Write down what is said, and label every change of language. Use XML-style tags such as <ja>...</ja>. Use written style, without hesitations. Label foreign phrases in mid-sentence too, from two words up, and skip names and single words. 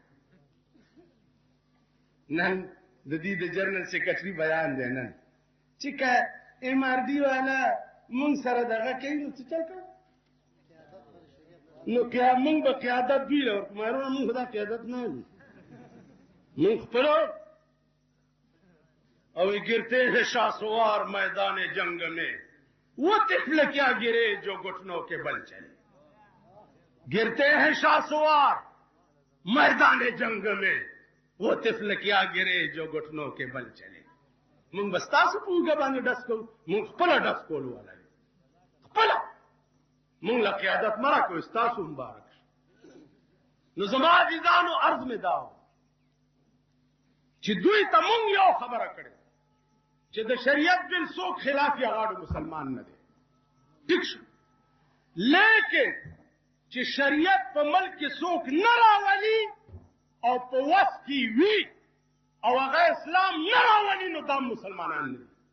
<ps>نن د دې د جنرال سیکرټري بیان دی نن چې که ایم آر ډي والا مونږ سره دغه کوي نو څه چل کوو نو مونږ به قیادت دوی له ورکړو. مایرونه مونږ خو دا قیادت نه لرو مونږ خپلو</ps> <ur>اور گرتے ہیں شاسوار میدان جنگ میں وہ طفل کیا گرے جو گھٹنوں کے بل چلے. گرتے ہیں شاسوار میدان جنگ میں وہ طفل کیا گرے جو گھٹنوں کے بل چلے.</ur> <ps>مونږ بس تاسو په اوږه باندې ډس کوو مونږ خپله ډس کولو والا یو خپله مونږ له قیادت مه راکوئ ستاسو مبارک شي نو زما عزیزانو عرض مې دا و چې دوی ته مونږ یو خبره کړې چې د شریعت بل څوک خلاف یا غاړو مسلمان نه دی ټیک شو لیکن چې شریعت په ملک کې څوک نه راولي او په وس کې وي او هغه اسلام نه راولي نو دا مسلمانان نه دي</ps>